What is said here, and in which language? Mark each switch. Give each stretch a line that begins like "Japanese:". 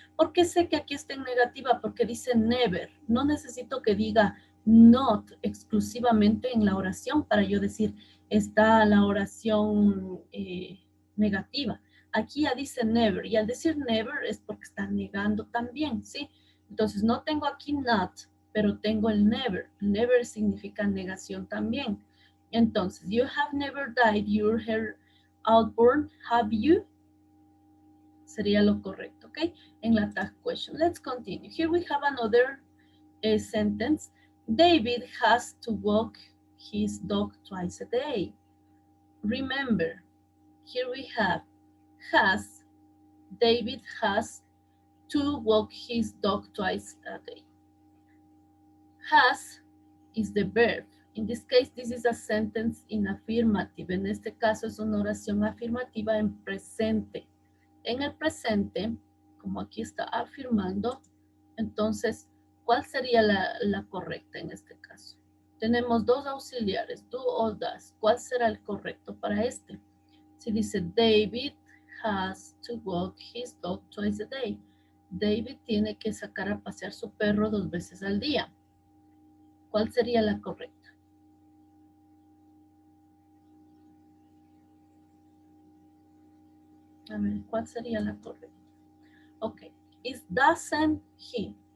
Spanish: ¿Por qué sé que aquí está en negativa? Porque dice never. No necesito que diga not exclusivamente en la oración para yo decir está la oración negativa. Aquí ya dice never, y al decir never es porque está negando también, ¿sí? Entonces no tengo aquí not, pero tengo el never. Never significa negación también. Entonces,
English: you have never dyed your hair outborn, have you?
Spanish: Sería lo correcto, ¿ok? En la tag question.
English: Let's continue. Here we have another sentence. David has to walk his dog twice a day. Remember, here we have has. David has to walk his dog twice a day. Has is the verb. In this case, this is a sentence in affirmative.
Spanish: En este caso es una oración afirmativa en presente. En el presente, como aquí está afirmando, entonces, ¿cuál sería la correcta en este caso? Tenemos dos auxiliares, do o does. ¿Cuál será el correcto para este? Si dice
English: David has to walk his dog twice a day.
Spanish: David tiene que sacar a pasear su perro 2 veces al día. ¿Cuál sería la correcta? A ver, ¿cuál sería la correcta? Ok,
English: is doesn't he.